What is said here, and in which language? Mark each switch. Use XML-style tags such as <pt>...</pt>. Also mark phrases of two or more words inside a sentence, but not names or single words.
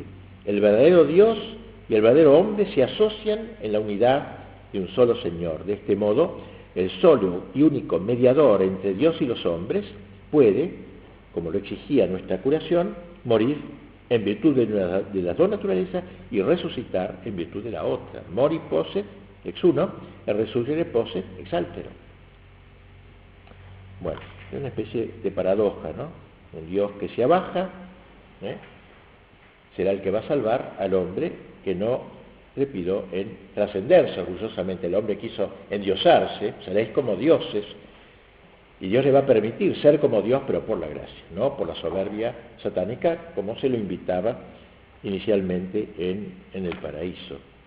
<es>El verdadero Dios y el verdadero hombre se asocian en la unidad de un solo Señor. De este modo, el solo y único mediador entre Dios y los hombres puede, como lo exigía nuestra curación, morir en virtud de las dos naturalezas y resucitar en virtud de la otra.</es> <la>Mori posset ex uno, e resurgere posset ex altero.</la> <es>Bueno, es una especie de paradoja, ¿no? Un Dios que se abaja, será el que va a salvar al hombre que no le pidió en trascenderse orgullosamente. El hombre quiso endiosarse, seréis como dioses, y Dios le va a permitir ser como Dios, pero por la gracia, no por la soberbia satánica, como se lo invitaba inicialmente en el paraíso.</es>